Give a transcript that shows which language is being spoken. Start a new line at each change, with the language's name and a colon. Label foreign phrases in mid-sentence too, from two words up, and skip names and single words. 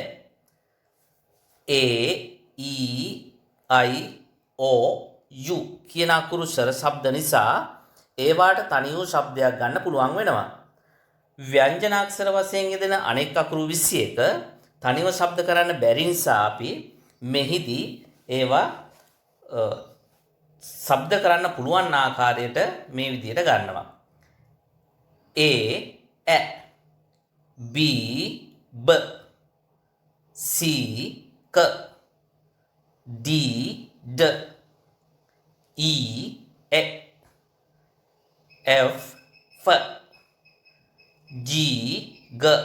Sinhala: A, E, I, O, U කියන අකුරු ස්වර ශබ්ද නිසා ඒවාට තනිව ශබ්දයක් ගන්න පුළුවන් වෙනවා. ව්‍යංජන අක්ෂර වශයෙන් යෙදෙන අනෙක් අකුරු 21 තනිව ශබ්ද කරන්න බැරි නිසා අපි මෙහිදී ඒවා ශබ්ද කරන්න පුළුවන් ආකාරයට මේ විදිහට ගන්නවා.
English: A, A, B, B, C, K, D, D, E, E, F, F, G, G,